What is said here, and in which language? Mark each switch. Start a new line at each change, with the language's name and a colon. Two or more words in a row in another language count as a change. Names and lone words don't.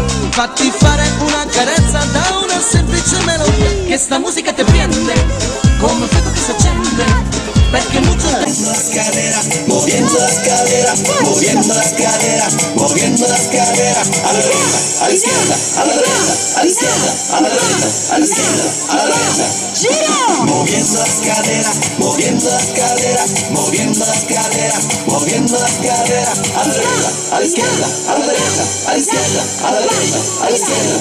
Italian: Fatti fare una carezza da una semplice melodia, che sta musica te prende come un fuoco che si accende, perché
Spanish: mucho te... Moviendo las caderas, moviendo las caderas, moviendo las caderas, a la derecha, a la izquierda, a la derecha, a la izquierda, a la derecha, a la izquierda, a la derecha. Moviendo las caderas, moviendo las caderas, moviendo las caderas, moviendo las caderas, a la derecha, a la izquierda, a la derecha, a la izquierda, a la derecha, a la izquierda.